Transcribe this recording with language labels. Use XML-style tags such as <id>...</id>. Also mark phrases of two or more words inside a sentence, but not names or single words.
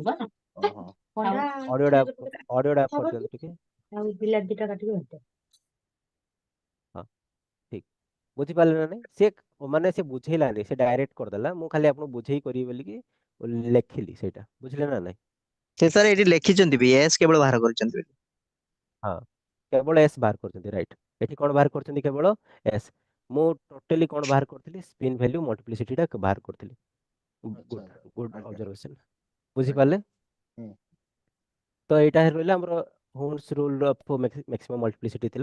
<or>ଅଡିଓଟା ଅଫ୍ କରିଦିଅନ୍ତୁ ଟିକେ। ହଁ ଠିକ ବୁଝିପାରିଲେ ନା ନାଇଁ? ସେ ମାନେ ସେ ବୁଝେଇଲାନି, ସେ ଡାଇରେକ୍ଟ କରିଦେଲା। ମୁଁ ଖାଲି ଆପଣଙ୍କୁ ବୁଝେଇ କରିବି ବୋଲିକି ଲେଖିଲି ସେଇଟା। ବୁଝିଲେ ନା ନାଇଁ? ସେ ସାର୍ ଏଠି ଲେଖିଛନ୍ତି ବି ଏସ୍ କେବଳ ବାହାର କରିଛନ୍ତି ହଁ କେବଳ ଏସ୍ ବାହାର କରିଛନ୍ତି। ରାଇଟ୍, ଏଠି କ'ଣ ବାହାର କରିଛନ୍ତି? କେବଳ ଏସ୍। ମୁଁ ଟୋଟାଲି କ'ଣ ବାହାର କରିଥିଲି? ସ୍ପିନ୍ ଭ୍ୟାଲ୍ୟୁ ମଲ୍ଟିପ୍ଲିସିଟିଟା ବାହାର କରିଥିଲି। ଆଚ୍ଛା ଗୁଡ୍ ଆଚ୍ଛା ଗୁଡ୍ ଆଜ୍ଞା ଅବଜରଭେସନ। ଆଜ୍ଞା ବୁଝିପାରିଲେ? ହୁଁ ତ ଏଇଟା ରହିଲା ଆମର ହୁଣ୍ଡସ୍ ରୁଲ୍ ଅଫ୍ ମ୍ୟାକ୍ସିମମ୍ ମଲ୍ଟିପ୍ଲିସିଟି ଥିଲା।</or>